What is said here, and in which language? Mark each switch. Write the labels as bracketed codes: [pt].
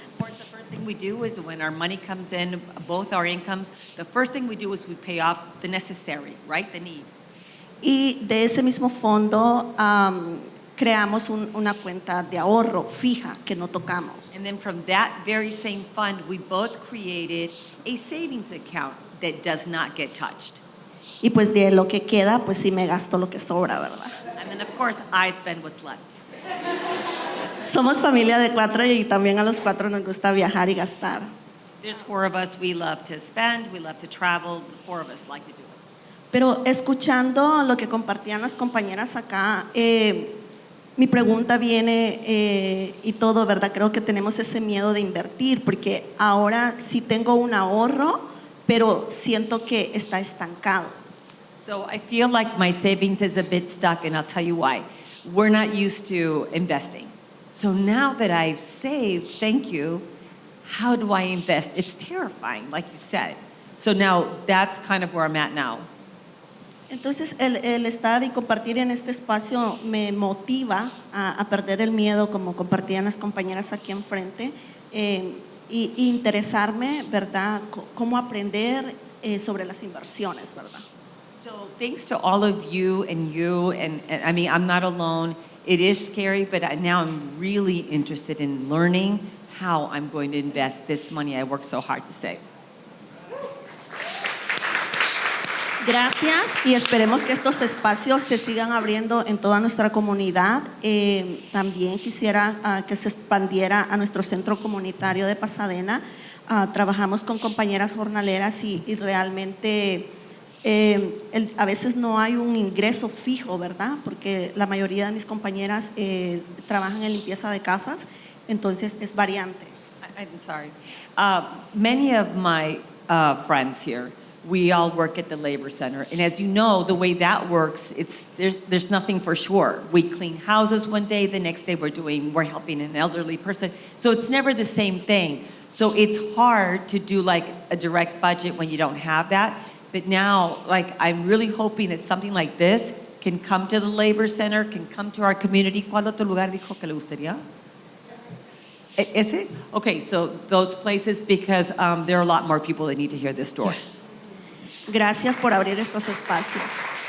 [en] The first thing we do is when our money comes in, both our incomes, the first thing we do is we pay off the necessary, right? The need. [es] Y de ese mismo fondo creamos una cuenta de ahorro fija que no tocamos. [en] And then from that very same fund, we both created a savings account that does not get touched. [es] Y pues de lo que queda, pues sí me gasto lo que sobra, ¿verdad? [en] And then of course, I spend what's left. [es] Somos familia de 4 y también a los 4 nos gusta viajar y gastar. [en] There's 4 of us, we love to spend, we love to travel, the 4 of us like to do it. [es] Pero escuchando lo que compartían las compañeras acá, mi pregunta viene y todo, ¿verdad? Creo que tenemos ese miedo de invertir porque ahora sí tengo un ahorro, pero siento que está estancado. [en] So I feel like my savings is a bit stuck, and I'll tell you why. We're not used to investing. So now that I've saved, thank you, how do I invest? It's terrifying, like you said. So now that's kind of where I'm at now. [es] Entonces, el estar y compartir en este espacio me motiva a perder el miedo, como compartían las compañeras aquí enfrente, y interesarme, ¿verdad?, cómo aprender sobre las inversiones, ¿verdad? [en] So thanks to all of you, and I mean, I'm not alone. It is scary, but now I'm really interested in learning how I'm going to invest this money I worked so hard to save. [es] Gracias y esperemos que estos espacios se sigan abriendo en toda nuestra comunidad. También quisiera que se expandiera a nuestro centro comunitario de Pasadena. Trabajamos con compañeras jornaleras y realmente a veces no hay un ingreso fijo, ¿verdad? Porque la mayoría de mis compañeras trabajan en limpieza de casas, entonces es variante. [en] I'm sorry. Many of my friends here, we all work at the Labor Center. And as you know, the way that works, there's nothing for sure. We clean houses one day, the next day we're helping an elderly person. So it's never the same thing. So it's hard to do like a direct budget when you don't have that. But now, like, I'm really hoping that something like this can come to the Labor Center, can come to our community. [es] ¿Cuál otro lugar dijo que le gustaría? [en] Is it? Okay, so those places, because there are a lot more people that need to hear this story. Yeah. [es] Gracias por abrir estos espacios.